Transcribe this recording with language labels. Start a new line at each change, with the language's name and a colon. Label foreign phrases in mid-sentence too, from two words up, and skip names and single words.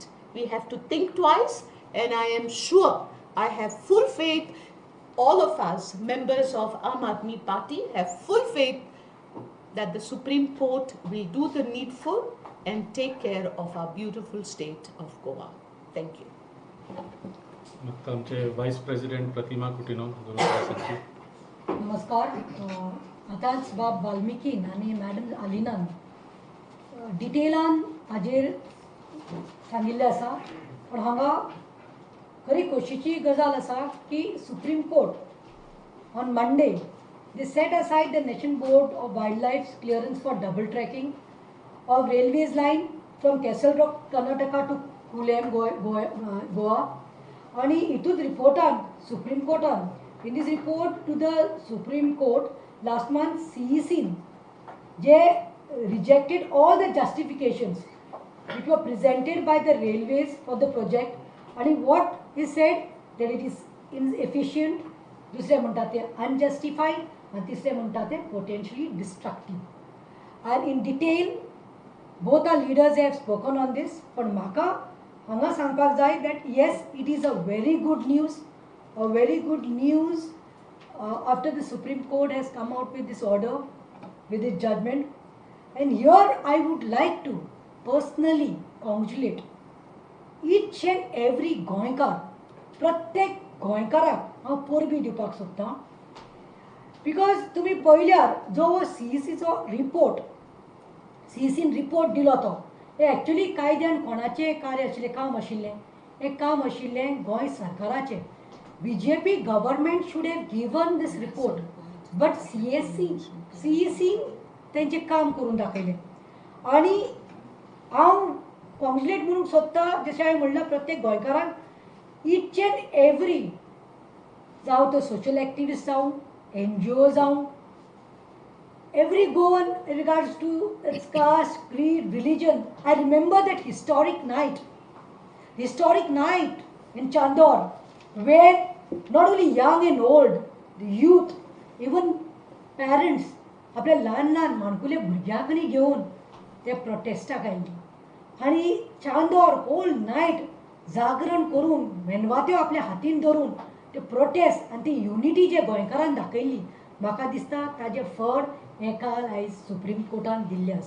English: We have to think twice, and I am sure, I have full faith, all of us members of Aam Aadmi Party have full faith that the Supreme Court will do the needful and take care of our beautiful state of Goa. Thank you.
Konkani: मग आमचे व्हाईस प्रेसिडेंट प्रतिमा कुटिनो दोन सांगची. नमस्कार. आतांच बाब वाल्मिकीन आनी मॅडम आलिनान डिटेलान हाजेर सांगिल्लें आसा, पण हांगा खरी खोशेची गजाल आसा की
English: Supreme Court on Monday they set aside the National Board of Wildlife's clearance for double tracking of railways line from Castle Rock, Karnataka to Kulem, Goa. And
Konkani: hitut reportan Supreme Courtan,
English: in this report to the Supreme Court last month, CEC they rejected all the justifications which were presented by the railways for the project. And what he said that it is inefficient,
Marathi: दुसरे म्हणतात ते
English: unjustified, and
Marathi: तिसरे म्हणतात ते
English: potentially destructive. And in detail both our leaders have spoken on this,
Konkani: पण म्हाका हांगा सांगपाक जाय
English: that yes, it is a very good news after the Supreme Court has come out with this order, with its judgment. And here I would like to personally congratulate each and every
Konkani: गोंयकार, प्रत्येक गोंयकाराक हांव परबी दिवपाक सोदतां. बिकॉज तुमी पळयल्यार जो CECचो रिपोर्ट, CECन रिपोर्ट दिलो तो, हे एक्चुअली कायद्यान कोणाचें कार्य आशिल्लें, काम आशिल्लें, हें काम आशिल्लें गोंय सरकाराचें.
English: BJP government should have given this report, but CEC
Konkani: तेंचें काम करून दाखयलें. आनी हांव कॉंग्रेट म्हणून सोदतां, जशें हांवें म्हणलां, प्रत्येक गोंयकाराक,
English: each and every,
Konkani: जावं तो
English: social activist
Konkani: जावं, NGO जावं,
English: every Goan in regards to its caste, creed, religion. I remember that historic night in Chandor, where not only young and old, the youth, even parents,
Konkani: आपल्या ल्हान ल्हान माणकुले भुरग्यांकनी घेवन ते प्रोटेस्टाक आयिल्लीं. आनी चांदोर
English: whole night
Konkani: जागरण करून, मेणवात्यो आपल्या हातीन धरून ते प्रोटेस्ट आनी ती युनिटी जे गोंयकारान दाखयल्ली, म्हाका दिसता ताजें फळ हें काल आयज सुप्रीम कोर्टान दिल्लें आसा.